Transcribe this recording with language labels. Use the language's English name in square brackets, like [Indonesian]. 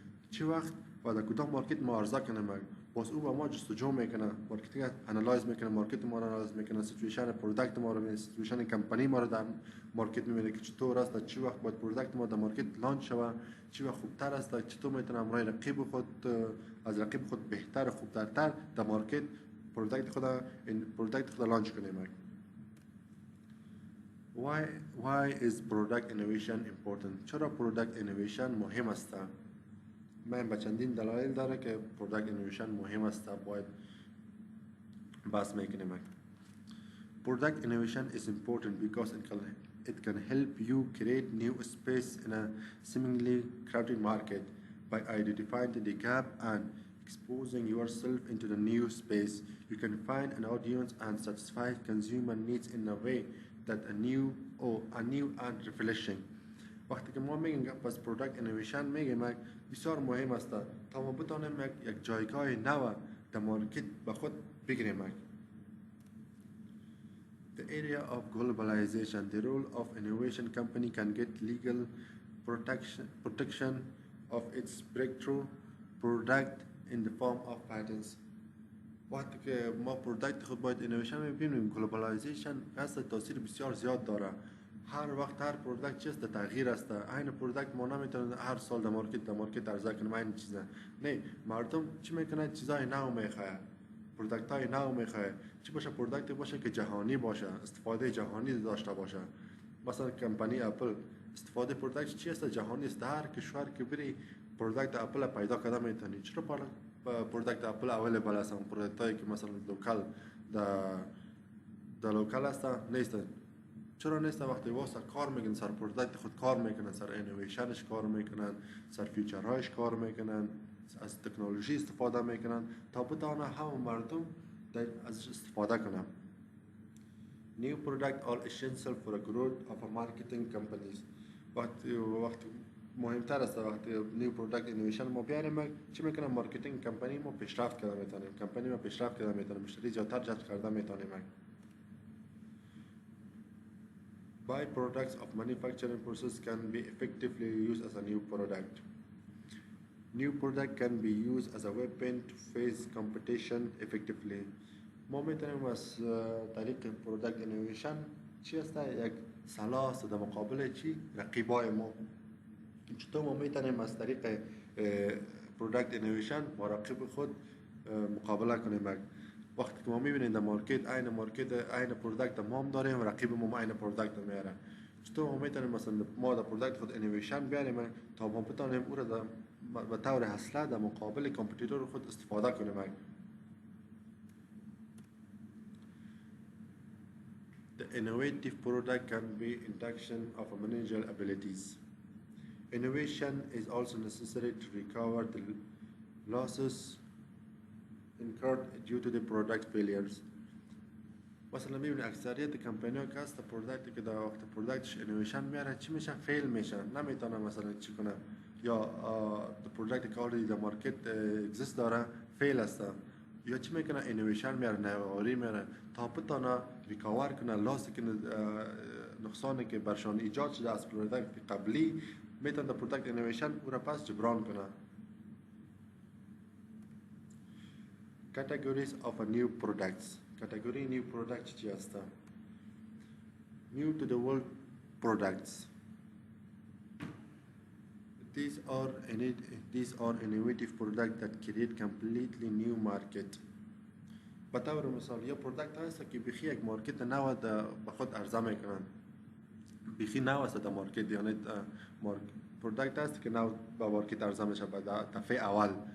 [Persian] چه وقت و در کدام مارکت ما عرضه کنیم، باز او با ما جستجو میکنه، مارکتینگ انالایز میکنه، مارکت ما رو انالایز میکنه، سیچویشن پروداکت ما رو میبینه، سیچویشن کمپانی ما رو در مارکت میبینه که چطور است، چه وقت باید پروداکت ما در مارکت لانچ شود، چه وقت خوبتر است، چطور میتونم رای رقیب خود از رقیب خود بهتر خوبترتر در مارکت پروداکت خود لانچ کنیم. [English] Why is product innovation important؟ [Persian] چرا product innovation مهم است؟ من با چندین دلایل داره که product innovation مهم است باید بحث میکنیم. [English] Product innovation is important because it can help you create new space in a seemingly crowded market by identifying the gap and exposing yourself into the new space. You can find an audience and satisfy consumer needs in a way that a new and refreshing. [Persian] وقتی که ما میگیم پس پروداکت اینویشن میگیم بسیار مهم است تا ما بتونیم یک جایگاه نو در مارکت به خود بگیریم. [English] The area of globalization, the role of innovation company can get legal protection of its breakthrough product in the form of patents. [Persian] وقتی که ما پروداکت خود باید اینویشن میبینیم، گلوبالایزیشن هست تاثیر بسیار زیاد داره. هر وقت هر پروداکت چیست تغییر است. این پروداکت ما نمیتونه هر سال در مارکت عرضه کنیم این چیزا. نه، مردم چی میکنه؟ چیزای نو میخواد، پروداکت های نو میخواد. چی باشه؟ پروداکت باشه که جهانی باشه، استفاده جهانی داشته باشه. مثلا کمپانی اپل استفاده پروداکت چی است؟ جهانی است. هر کشور که بری پروداکت اپل پیدا کرده میتونی. چرا پروداکت اپل اویلیبل است؟ پروداکت هایی که مثلا لوکال در لوکال است نیست. چرا نیست؟ وقتی واسه کار میکنن سر پروداکت خود کار میکنن، سر اینویشنش کار میکنن، سر فیچرهایش کار میکنن، از تکنولوژی استفاده میکنن تا بتونه همه مردم ازش استفاده کنن. [English] New product are essential for the growth of a marketing companies. [Persian] وقتی مهمتر است وقتی نیو پروداکت اینویشن ما بیاریم چی میکنه؟ مارکتینگ کمپانی ما پیشرفت کرده میتونیم، کمپانی ما پیشرفت کرده میتونه، مشتری زیادتر جذب کرده میتونیم. [English] Byproducts of manufacturing process can be effectively used as a new product. New product can be used as a weapon to face competition effectively. [Persian] ما میتونیم از طریق پروداکت اینویشن چی است؟ یک سلاح است در مقابل چی؟ رقیبای ما. چطور ما میتونیم از طریق پروداکت اینویشن با رقیب خود مقابله کنیم؟ وقتی که ما میبینیم در مارکت این پروداکت ما هم داریم، رقیب ما این پروداکت میاره. چطور ما میتونیم مثلا ما در پروداکت خود اینویشن بیاریم تا ما بتونیم او را به طور اصلی در مقابل کامپیوتر خود استفاده کنیم؟ [English] The innovative product can be induction of a managerial abilities. Innovation is also necessary to recover the losses incurred due to the product failures. [Persian] مثلا میبینی اکثریت کمپانی‌ها که هست پروداکتی که در وقت پروداکتش اینویشن میاره چی میشه؟ فیل میشن، نمیتونه مثلا چی کنه، یا پروداکتی که اوردی در مارکت اگزیست داره فیل است، یا چی میکنه؟ اینویشن میاره، نوآوری میاره تا بتونه ریکاور کنه لاسی که نقصانی که برشان ایجاد شده از پروداکت قبلی میتونه در پروداکت اینویشن او را پس جبران کنه. [English] Categories of a new products. [Persian] کاتگوری نیو پروداکت چی هسته؟ [English] New to the world products. These are innovative products that create completely new market. [Persian] به طور مثال یه پروداکت هست که بیخی یک مارکت نو به خود عرضه میکنن، بیخی نو است در مارکت، یعنی پروداکت هست که نو به مارکت عرضه میشه به دفعه اول.